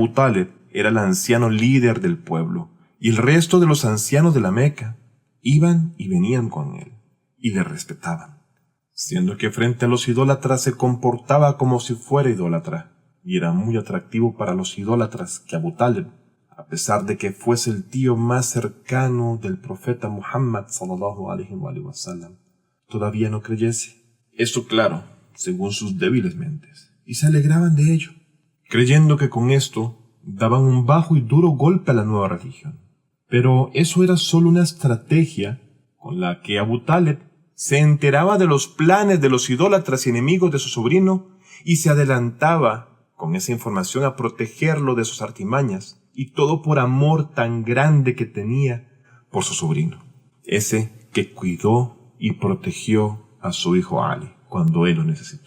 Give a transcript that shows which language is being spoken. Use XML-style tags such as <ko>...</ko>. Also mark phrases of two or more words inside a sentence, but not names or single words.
<es>Abu Talib era el anciano líder del pueblo, y el resto de los ancianos de la Meca iban y venían con él, y le respetaban, siendo que frente a los idólatras se comportaba como si fuera idólatra, y era muy atractivo para los idólatras que Abu Talib, a pesar de que fuese el tío más cercano del profeta Muhammad</es> <ar>صلى الله عليه وسلم,</ar> <es>todavía no creyese. Esto claro, según sus débiles mentes, y se alegraban de ello, creyendo que con esto daban un bajo y duro golpe a la nueva religión. Pero eso era solo una estrategia con la que Abu Talib se enteraba de los planes de los idólatras y enemigos de su sobrino y se adelantaba con esa información a protegerlo de sus artimañas y todo por amor tan grande que tenía por su sobrino, ese que cuidó y protegió a su hijo Ali cuando él lo necesitó.</es>